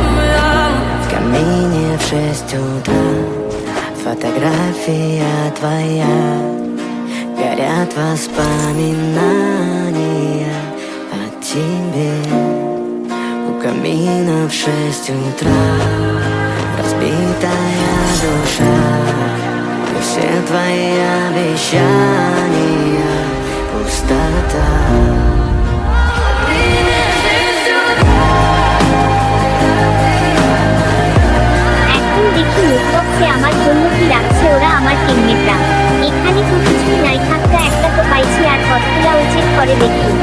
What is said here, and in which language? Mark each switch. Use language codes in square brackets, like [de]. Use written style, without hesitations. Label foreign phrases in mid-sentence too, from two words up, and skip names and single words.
[ru] В камине в 6 утра фотография твоя, горят воспоминания о тебе. У камина в 6 утра разбитая душа, и все твои обещания пустота. [bn] এখন দেখি লুটবক্সে আমার জন্য কি রাখছে ওরা, আমার টিমমেটরা। এখানে তো কিছুই নাই, থাকতে একটা তো পাইছি, আর কতগুলা চেক করে দেখি।